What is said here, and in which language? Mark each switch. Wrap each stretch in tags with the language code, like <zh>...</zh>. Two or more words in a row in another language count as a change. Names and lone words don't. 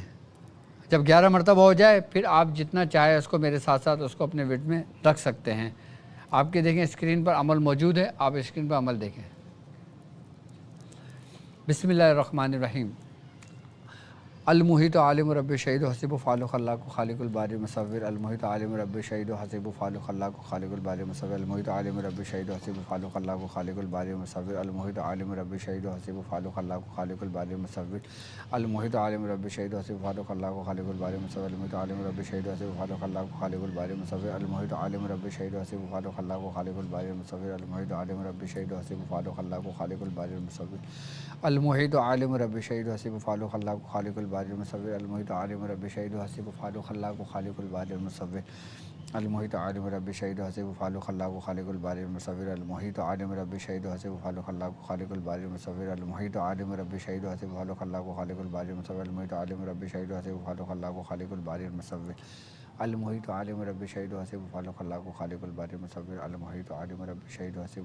<ur>جب 11 مرتبہ ہو جائے پھر آپ جتنا چاہے اس کو میرے ساتھ ساتھ اس کو اپنے ورد میں رکھ سکتے ہیں۔ آپ کے دیکھیں اسکرین پر عمل موجود ہے، آپ اسکرین پر عمل دیکھیں۔</ur> <ar>بسم اللہ الرحمن الرحیم۔ المحیط عالم رب شہید و حسیب و فعال خلاق و خالق الباری مصور، المحیط عالم رب شہید و حسیب و فعال خلاق و خالق الباری مصور، المحیط عالم رب شہید و حسیب و فعال خلاق و خالق الباری مصور، المحیط عالم رب شہید و حسیب و فعال خلاق و خالق الباری مصور، المحیط عالم رب شہید و حسیب و فعال خلاق و خالق الباری مصور، المحیط عالم رب شہید و حسیب و فعال خلاق و خالق الباری مصور، المحیط عالم رب شہید و حسیب و فعال خلاق و خالق الباری مصور، المحیط عالم رب شہید و حسیب و فعال خلاق و خالق الباری مصور، المحیط عالم رب شہید و حسیب و فعال خلاق و خالق الباری الباری المصور المحیط عالم رب شہید حسیب فعال خلاق خالق الباری المصور المحیط عالم رب شہید حسیب فعال خلاق خالق الباری المصور المحیط عالم رب شہید حسیب فعال خلاق خالق الباری المصور المحیط عالم رب شہید حسیب فعال خلاق خالق الباری المصور المحیط عالم رب شہید حسیب فعال خلاق خالق الباری المصور المحیط عالم رب شہید حسیب فعال خلاق خالق الباری المصور المحیط عالم رب شہید حسیب</ar>